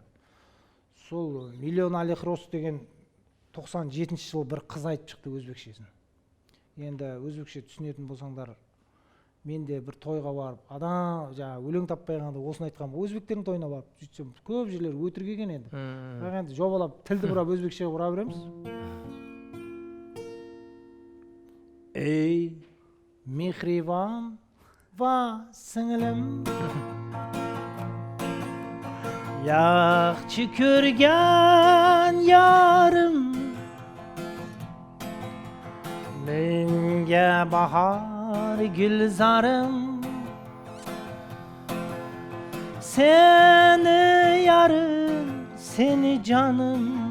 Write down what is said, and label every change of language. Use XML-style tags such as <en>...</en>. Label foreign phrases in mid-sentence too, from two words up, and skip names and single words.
<kk>Сол Миллион Олег Рос деген 97 жылы бір қыз айтып шықты өзбекшесін. Енді өзбекше түсінетін болсаңдар, мен де бір тойға барып, адам жаңа өлең таппай қалғанда осыны айтқам, өзбектердің тойына барып, сөйтсем көп жерлер өтірік екен енді. Бірақ енді жобалап тілді бұрап өзбекшеге бұра береміз.</kk> <uz>Ey mihriban va singlim, yaxshi ko'rgan yarim, menga bahor gulzarim, seni yarim, seni canım.</uz>